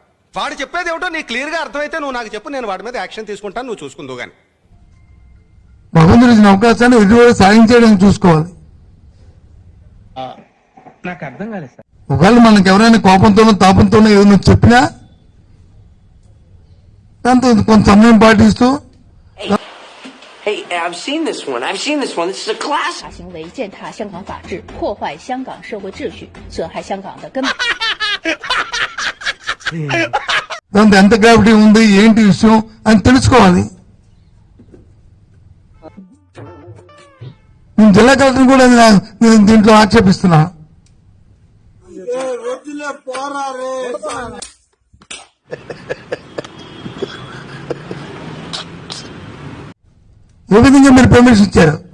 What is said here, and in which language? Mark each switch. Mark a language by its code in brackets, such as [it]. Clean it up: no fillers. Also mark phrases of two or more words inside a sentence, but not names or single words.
[te] వాడు చెప్పేది ఏమిటో నీకు క్లియర్ గా అర్థమైతే నువ్వు నాకు చెప్పు, నేను వాడి మీద యాక్షన్ తీసుకుంటాను, నువ్వు చూసుకుందు గాని. భగవంతుడు ఇచ్చిన అవకాశాన్ని ఎదురు సాధించడానికి చూసుకోవాలి. నాకు అర్థం కాలేదు సార్. ఒకవేళ మనకి ఎవరైనా కోపంతోనో తాపంతోనో ఏదైనా చెప్పినా దాంతో కొంత సమయం పాటిస్తూ [en] Hey, I've seen this one. This is a classic. [zh] 行为践踏香港法治，破坏香港社会秩序，损害香港的根本。 [te] దాంతో ఎంత గ్రావిటీ ఉంది, ఏంటి విషయం అని తెలుసుకోవాలి. నేను జిల్లా కలెక్టర్ కూడా నేను దీంట్లో ఆక్షేపిస్తున్నా. ఏ విధంగా మీరు పర్మిషన్ ఇచ్చారు?